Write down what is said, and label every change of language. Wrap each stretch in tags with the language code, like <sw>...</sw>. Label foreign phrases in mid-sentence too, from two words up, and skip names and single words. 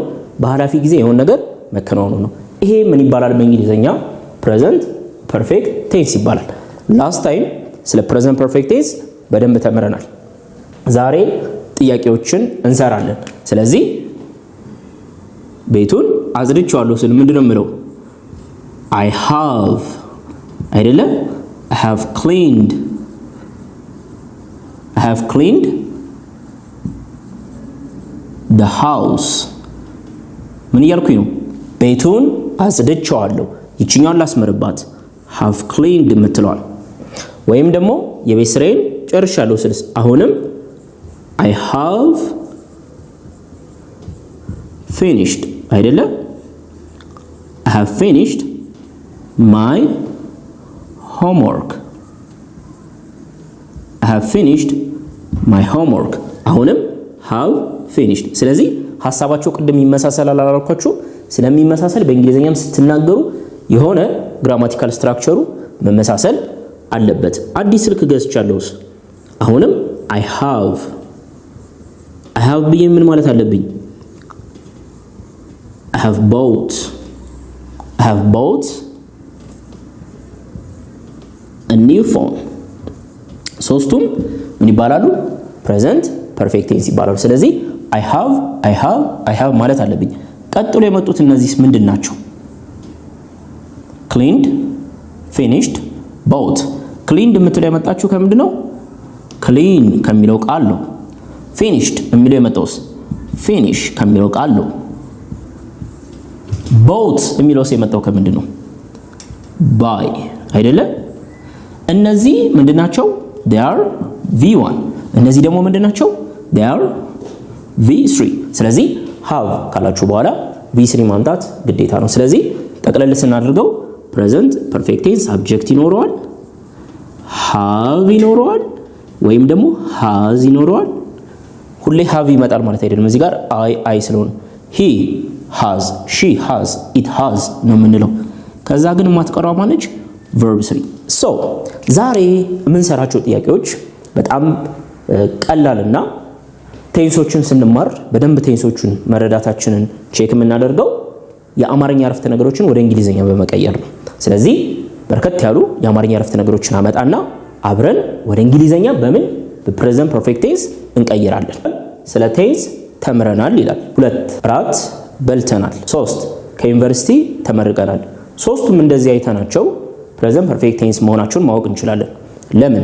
<am>በኃላፊ ጊዜ የሆነ ነገር መከናወኑ ነው። ይሄ ምን ይባላል በእንግሊዘኛ?</am> <en>present perfect tense</en> <am>ይባላል።</am> <en>last time</en> <am>ስለ</am> <en>present perfect tense</en> <am>በደንብ ተምረናል። ዛሬ ጥያቄዎችን እንሰራለን። ስለዚህ ቤቱን አጽድቼዋለሁ ስል ምንድነው የምለው?</am> <en>I have አይደለ? I have cleaned the house።</en> <am>ምን እያልኩኝ ነው? ቤቱን አጽድቼዋለሁ። ይችኛውን ላስመርባት</am> <en>have cleaned</en> <am>የምትለዋል። ወይም ደግሞ የቤት ስራዬን ጨርሻለሁ ስልስ አሁንም</am> <en>I have finished</en> <am>አይደለ?</am> <en>I have finished my homework። I have finished my homework። አሁንም have finished።</en> <am>ስለዚህ ሐሳባቸው ቅድም ይመሳሰላል አላልኳችሁ? ስለሚመሳሰል በእንግሊዘኛም ስትናገሩ የሆነ</am> <en>grammatical structure</en> <am>መመሳሰል አለበት። አዲስ ስልክ ገዝቻለሁስ አሁንም</am> <en>I have</en> <am>ብዬ ምን ማለት አለብኝ?</am> <en>I have bought a new phone።</en> <am>ሶስቱም ምን ይባላሉ?</am> <en>present perfect tense</en> <am>ይባላሉ። ስለዚህ</am> <en>I have</en> <am>ማለት አለብኝ። ቀጥሎ የመጡት እነዚህስ ምንድን ናቸው?</am> <en>cleaned፣ finished፣ bought።</en> <am>cleaned የምትለው የመጣችሁ ከምንድን ነው? clean ከሚለው ቃል ነው። finished የሚለው የመጣውስ finish ከሚለው ቃል ነው። bought የሚለውስ የመጣው ከምንድን ነው? buy አይደለ? እነዚህ ምንድናቸው?</am> <en>they are V1።</en> <am>እነዚህ ደግሞ ምንድናቸው?</am> <en>they are V3።</en> <am>ስለዚህ have ካላችሁ በኋላ V3 ማምጣት ግዴታ ነው። ስለዚህ ጠቅለል ስናደርገው</am> <en>present perfect tense subject</en> <am>ይኖረዋል፣ have ይኖረዋል፣ ወይም ደግሞ has ይኖረዋል። ሁሌ have ይመጣል ማለት አይደለም። እዚህ ጋር I ስለሆነ</am> <en>he has፣ she has፣ it has</en> <am>ነው የምንለው። ከዛ ግን ማትቀራው ማነች?</am> <en>verb 3።</en> <am>ዛሬ የምንሰራቸው ጥያቄዎች በጣም ቀላልና ቴንሶችን ስንማር በደንብ ቴንሶቹን መረዳታችንን ቼክ የምናደርገው የአማርኛ አረፍተ ነገሮችን ወደ እንግሊዘኛ በመቀየር ነው። ስለዚህ በርከት ያሉ የአማርኛ አረፍተ ነገሮችን አመጣና አብረን ወደ እንግሊዘኛ በምን በፕሬዘንት ፐርፌክት ቴንስ እንቀይራለን። ስለ ቴንስ ተምረናል ይላል። 2 እራት በልተናል። 3 ከዩኒቨርሲቲ ተመርቀናል። ሶስቱም እንደዚህ አይተናቸው</am> <en>present perfect tense</en> <am>መሆናቸውን ማወቅ እንችላለን። ለምን?</am>